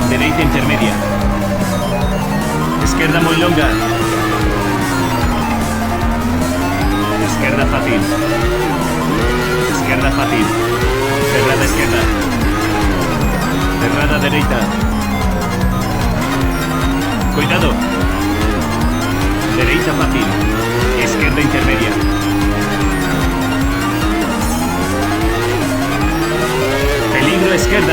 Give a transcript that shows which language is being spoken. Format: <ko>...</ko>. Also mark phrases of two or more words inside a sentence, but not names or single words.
<gl>Dereita intermedia. Esquerda muy longa. Esquerda fácil. Esquerda fácil. Cerrada esquerda.</gl> <es>Cerrada derecha. Cuidado. Derecha fácil. Izquierda intermedia. Peligro izquierda.</es>